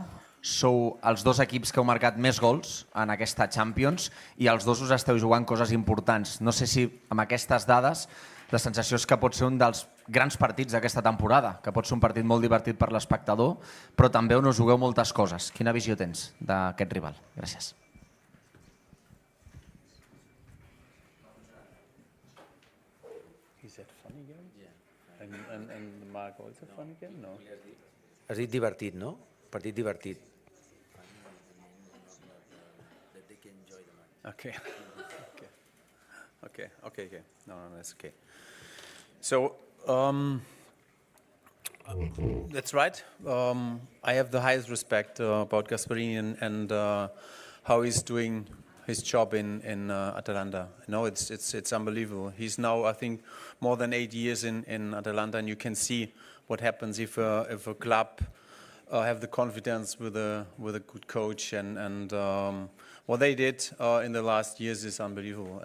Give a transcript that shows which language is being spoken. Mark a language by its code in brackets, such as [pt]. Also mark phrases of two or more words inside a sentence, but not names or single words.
[ca] Sou els dos equips que heu marcat més gols en aquesta Champions i els dos us esteu jugant coses importants. No sé si amb aquestes dades la sensació és que pot ser un dels grans partits d'aquesta temporada, que pot ser un partit molt divertit per l'espectador, però també on us jugueu moltes coses. Quina visió tens d'aquest rival? Gràcies. [en] Is that funny game? Yeah. And Mark also funny game? No. [ca] Has dit divertit, no? Partit divertit. [en] Okay. Okay. No, that's okay. So, that's right. I have the highest respect about Gasperini and how he's doing his job in Atalanta. No, it's unbelievable. He's now, I think, more than 8 years in Atalanta, and you can see what happens if a club have the confidence with a good coach, and what they did in the last years is unbelievable.